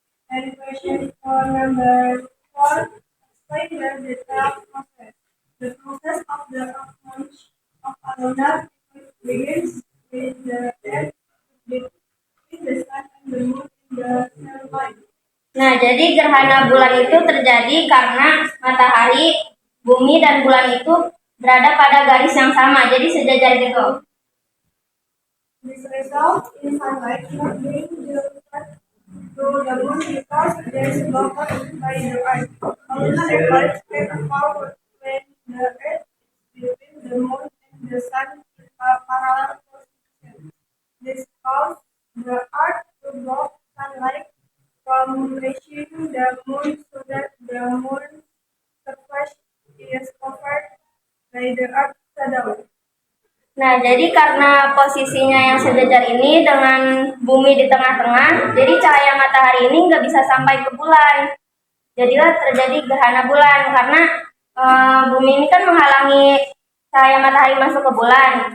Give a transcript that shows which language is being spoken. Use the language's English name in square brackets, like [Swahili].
[English] And question for number 4, explain the detailed process. The process of the launch of a lunar eclipse begins with the death between the sun and the moon in the sky. [Indonesian] Nah, jadi gerhana bulan itu terjadi karena matahari, bumi, dan bulan itu berada pada garis yang sama, jadi sejajar gitu. [English] This result in sunlight not being directed to the moon because there is blocked by the earth. A lunar eclipse can occur when the earth is between the moon and the sun in a parallel position. This causes the earth to block sunlight from reaching the moon so that the moon's surface is covered by the earth's shadow. [Indonesian] Nah, jadi karena posisinya yang sejajar ini dengan bumi di tengah-tengah, jadi cahaya matahari ini nggak bisa sampai ke bulan. Jadilah terjadi gerhana bulan karena bumi ini kan menghalangi cahaya matahari masuk ke bulan.